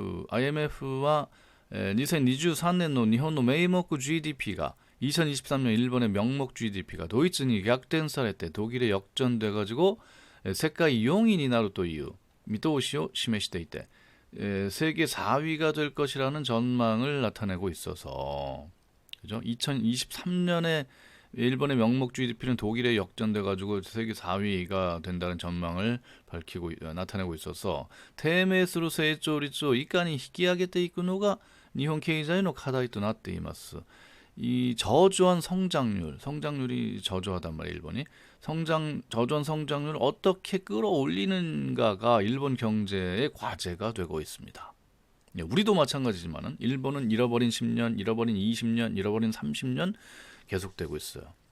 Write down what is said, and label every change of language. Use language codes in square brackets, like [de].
[ko] IMF와 2023년의 일본의 명목 GDP가 2023년 일본의 명목 GDP가 도이츠니 [ja] 逆転されて [ko] 독일에 역전돼가지고 세계 4위 [ja] になるという見通しを示していて [ko] 세계 4위가 될 것이라는 전망을 나타내고 있어서 그죠? 2023년에 일본의 명목 GDP는 독일에 역전돼가지고 세계 4위가 된다는 전망을 나타내고 있어서 [ja] 低迷する 成長率をいかに引き上げていくのが日本経済の課題となっています. [ko] 이 저조한 성장률이 저조하단 말이에요. 일본이 저조한 성장률을 어떻게 끌어올리는가가 일본 경제의 과제가 되고 있습니다. 우리도 마찬가지지만은 일본은 잃어버린 10년, 잃어버린 20년, 잃어버린 30년 계속되고 있어요.